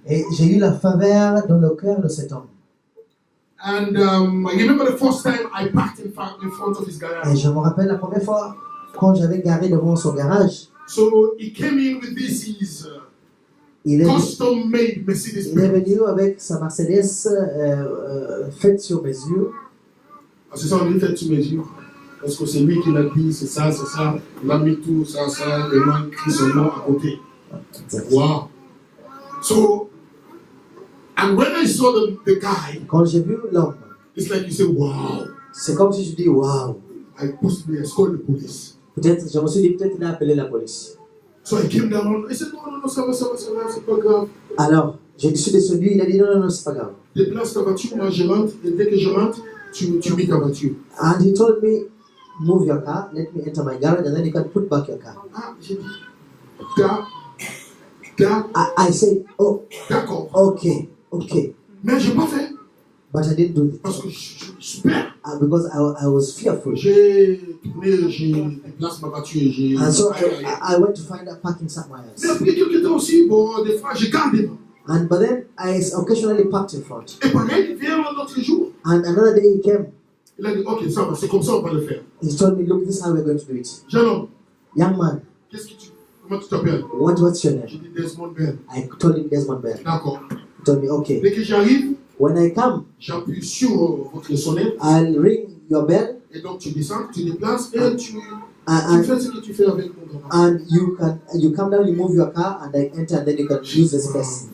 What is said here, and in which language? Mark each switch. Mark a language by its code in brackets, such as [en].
[fr] Et j'ai eu la faveur dans le cœur de cet homme. [en] And I remember the first time I parked in front of his Et garage. [fr] je me rappelle la première fois quand j'avais garé devant son garage. [en] So he came in with his [fr] Il est [en] custom-made Mercedes [fr] Il est [en] Benz. [fr] venu avec sa Mercedes faite sur mesure. Ah, c'est ça, on dit fait sur mesure. Parce que c'est lui qui l'a dit, c'est ça, il a mis tout ça, et moi, écrit son nom à côté. [en] Wow. So, and when I saw the guy, [fr] Quand j'ai vu l'homme, [en] it's like you say, wow. [fr] c'est comme si je dis waouh. [en] I possibly called the police. [fr] Peut-être, je me suis dit peut-être il a appelé la police. [en] So I came down, I said, no, [fr] ça va, c'est pas grave. Alors, je suis descendu, il a dit non, c'est pas grave. Déplace ta voiture, moi je rentre, et dès que je rentre, tu mets ta voiture. [en] And he told me, move your car, let me enter my garage, and then you can put back your car. [fr] Ah, j'ai dit, [en] I said, oh, [fr] d'accord. [en] okay. [fr] Mais j'ai pas fait, [en] But I didn't do it. [fr] parce que je suis peur. [en] Because I was fearful. [fr] J'ai tourné, j'ai déplacé ma voiture et j'ai... [en] And so I went to find a parking somewhere else. [fr] Mais après, quelqu'un aussi, bon, des fois, j'ai gardé. [en] But then I occasionally parked in front. [fr] Et pareil, il vient un autre jour. [en] And another day he came. [fr] Il a dit, ok, ça va, c'est comme ça, on va le faire. [en] He told me, look, this is how we're going to do it. [fr] Jeune homme, [en] Young man, [fr] comment tu t'appelles? [en] what's your name? [fr] J'ai dit Desmond Bell. [en] I told him Desmond Bell. [fr] D'accord. [en] He told me, okay. [fr] Dès que j'arrive, [en] When I come, [fr] j'appuie sur votre sonnette. [en] I'll ring your bell. [fr] Et donc, tu descends, tu déplaces et tu [en] And [fr] fais ce que tu fais avec mon grand. [en] and you come down, you move your car, and I enter, and then you can use the space.